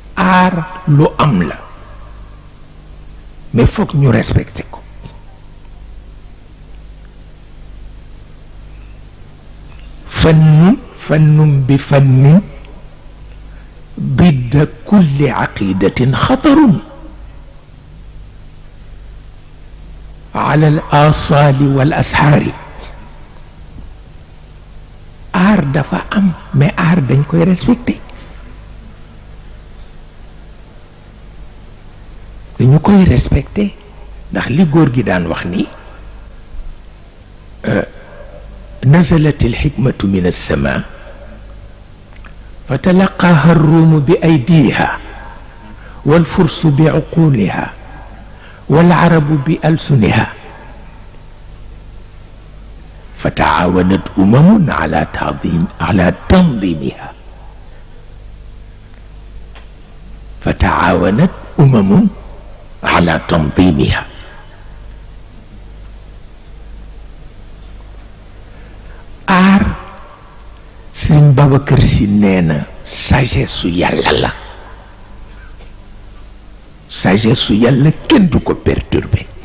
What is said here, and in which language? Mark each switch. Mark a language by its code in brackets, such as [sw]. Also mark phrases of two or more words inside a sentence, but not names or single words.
[wo] aar lu am la mais foog ñu respecté ko. [ar] fannun bi fannin ضد كل عقيدة خطر على الآصال والأسحار. [wo] aar dafa am mais aar dañ koy respecté, dañu koy respecté ndax li góor gi daan wax ni [ar] نزلت الحكمة من السماء فتلقاها الروم بأيديها والفرس بعقولها والعرب بألسنها فتعاونت على تنظيمها فتعاونت على تنظيمها. [wo] aar Sëriñ Babacar Si nee na sagesse su yàlla la, sagesse su yàlla kenn du ko perturber.